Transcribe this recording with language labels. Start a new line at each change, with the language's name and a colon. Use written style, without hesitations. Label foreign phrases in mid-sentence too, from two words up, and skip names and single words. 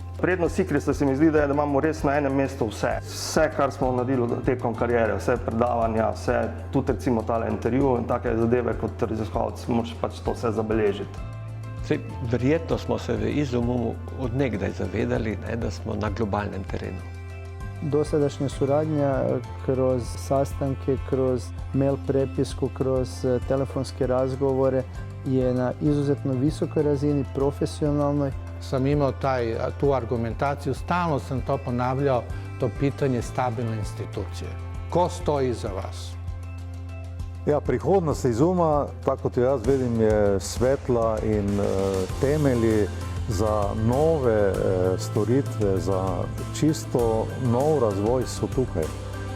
Slovenian: Prednost Sikrisa se mi zdi, da imamo res na enem mestu vse. Vse, kar smo naredili tekom kariere, vse predavanja, vse, tudi recimo tale intervju in take zadeve kot raziskovalec, moraš pač to vse zabeležiti. Verjetno smo se v IZUM-u od nekdaj zavedali, da smo na globalnem terenu.
Croatian: Dosadašnja suradnja kroz sastanke, kroz mail prepisku, kroz telefonske razgovore je na izuzetno visokoj razini, profesionalnoj. Sam imao tu argumentaciju, stalno sam to ponavljao, to pitanje stabilne institucije. Ko stoji iza vas?
Slovenian: Ja, prihodnost IZUM-a, tako kot jo jaz vidim, je svetla in temelji za nove storitve, za čisto nov razvoj so tukaj.